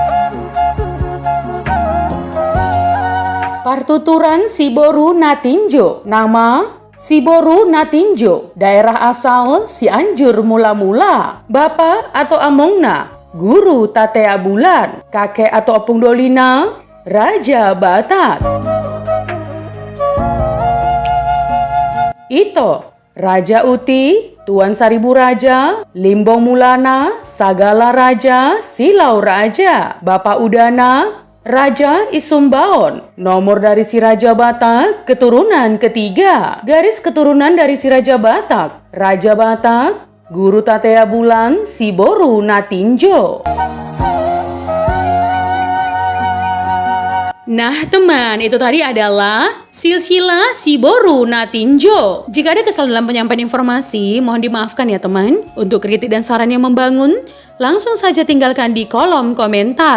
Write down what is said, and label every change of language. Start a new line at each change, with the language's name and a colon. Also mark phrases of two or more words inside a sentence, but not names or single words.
Indonesian: Partuturan Siboru Natinjo. Nama Siboru Natinjo. Daerah asal Cianjur mula-mula. Bapak atau Amongna, Guru Tatea Bulan. Kakek atau Apung Dolina, Raja Batak. Ito, Raja Uti, Tuan Saribu Raja, Limbong Mulana, Sagala Raja, Silau Raja, Bapak Udana, Raja Isumbaon. Nomor dari si Raja Batak, keturunan ketiga. Garis keturunan dari si Raja Batak, Raja Batak, Guru Tatea Bulan, Siboru Natinjo. Nah teman, itu tadi adalah silsilah Siboru Natinjo. Jika ada kesalahan dalam penyampaian informasi, mohon dimaafkan ya teman. Untuk kritik dan saran yang membangun, langsung saja tinggalkan di kolom komentar.